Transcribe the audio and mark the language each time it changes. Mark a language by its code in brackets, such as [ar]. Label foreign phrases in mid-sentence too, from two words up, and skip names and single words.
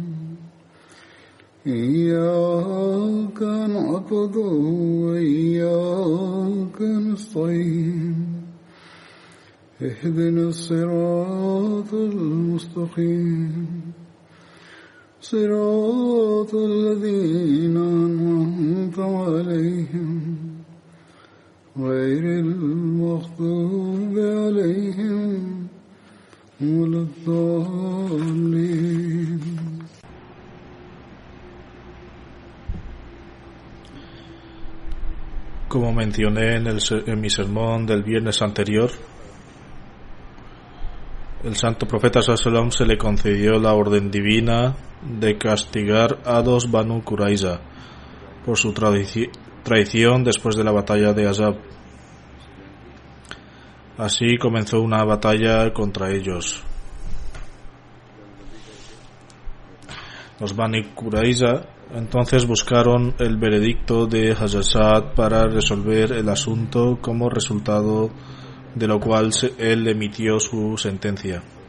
[ar] إياك نعبد وإياك نستعين اهدنا الصراط المستقيم صراط الذين أنعمت عليهم غير المغضوب عليهم ولا الضالين. [es] Como mencioné en mi sermón del viernes anterior, el santo profeta [ar] صلى الله عليه وسلم [es] se le concedió la orden divina de castigar a los Banu Qurayza por su traición después de la batalla de Ahzab. Así comenzó una batalla contra ellos. Los Banu Qurayza entonces buscaron el veredicto de Hazrat Sa'd para resolver el asunto, como resultado de lo cual él emitió su sentencia.